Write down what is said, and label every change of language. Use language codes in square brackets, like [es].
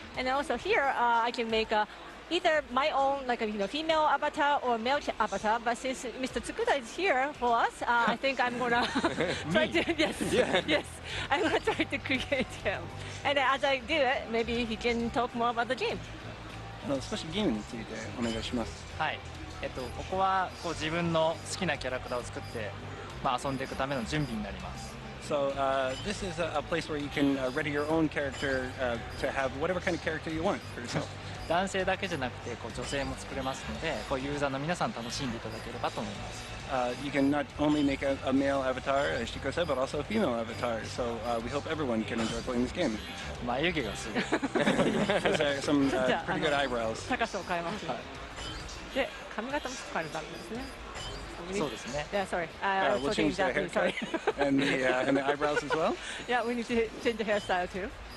[en] And also here, I can make either my own, like a female avatar or male avatar. But since Mr. Tsukuda is here for us, I think I'm gonna try to yes, I'm gonna try to create him. And as I do it, maybe he can talk more about the game. [ja] 少しゲームについてお願いします。はい。ここは自分の好きなキャラクターを作って、遊んでいくための準備になります。 [en] So this is a place where you can ready your own character to have whatever kind of character you want for yourself. [ja] 男性だけじゃなくて女性も作れますので、ユーザーの皆さん楽しんでいただければと思います。 [en] You can not only make a male avatar, as Shiko said, but also a female avatar. So we hope everyone can enjoy playing this game. [ja] 眉毛がすごい。 [en] There's some pretty good eyebrows. [ja] 高さを変えます。で、髪型も変えるためですね。そうですね。 [en] Yeah, sorry. We'll change the haircut and the eyebrows as well. Yeah, we need to change the hairstyle too.